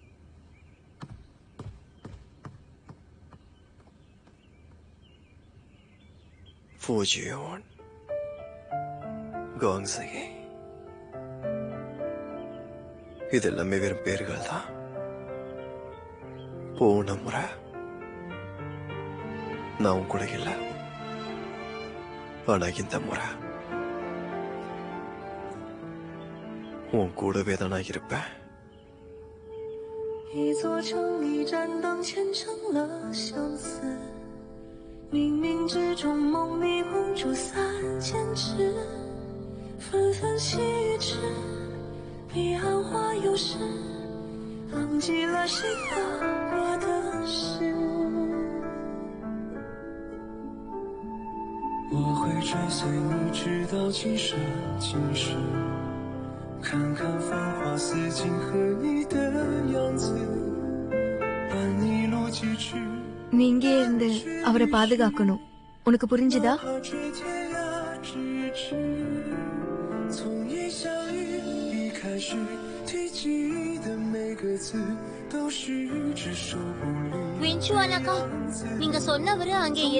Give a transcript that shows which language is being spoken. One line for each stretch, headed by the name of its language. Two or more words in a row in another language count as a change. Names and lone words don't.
Tamil: ஃபுஜியூன், காங்சிகை, இது எல்லாமே வெறும் பேர்கள் தான். போன முறை நான் உன் கூட இல்ல, ஆனா இந்த முறை உன் கூடவே தான் நான் இருப்பேன்.
Chinese: 一座城里盏灯虔诚了相思，冥冥之中梦里蒙住3000尺，纷纷细雨之彼岸花又是忘记了谁的我的事。我会追随你直到今生今世，看看繁华似锦和你的样子，伴你路几尺。
Tamil: நீ இங்கே இருந்து அவரை பாதுகாக்கணும். உனக்கு புரிஞ்சுதா? வின்சுவானாக்கா, நீங்க சொன்னவரு அங்கே இல்ல.